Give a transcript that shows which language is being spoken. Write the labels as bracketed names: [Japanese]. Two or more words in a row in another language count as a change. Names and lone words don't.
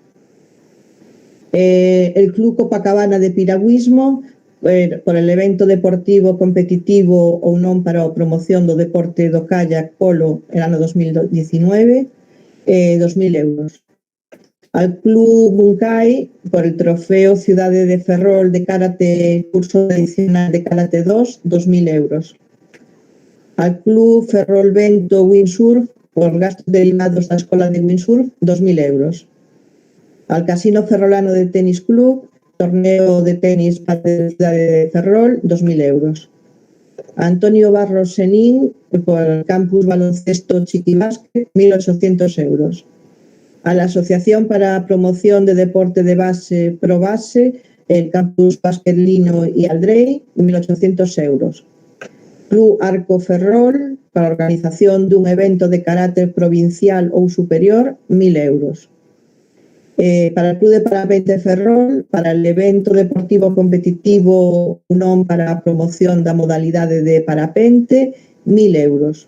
[Galician] El Club Copacabana de Piragüismo [Spanish] por el evento deportivo competitivo [Galician] ou non para a promoción do deporte do kayak polo en ano 2019, 2.000 euros. [Spanish] Al Club Bunkai por el Trofeo Cidade de Ferrol de Karate curso adicional de Karate 2, 2.000 euros. Al Club Ferrol Vento Windsurf por gastos derivados da Escola de Windsurf, 2.000 euros. Al Casino Ferrolano de Tenis Club, torneo de tenis para la ciudad de Ferrol, 2.000 euros. A Antonio Barros Senín, por el Campus Baloncesto Chiquibásquet, 1.800 euros. A la Asociación para Promoción de Deporte de Base ProBase, el Campus Básquet Lino y Aldrey, 1.800 euros. [Galician] Club Arco Ferrol, para a organización dun evento de carácter provincial ou superior, 1.000 euros. [Spanish] Para el Club de Parapente Ferrol, para el evento deportivo competitivo [Galician] non para a promoción da modalidade de parapente, [Spanish] 1.000 euros.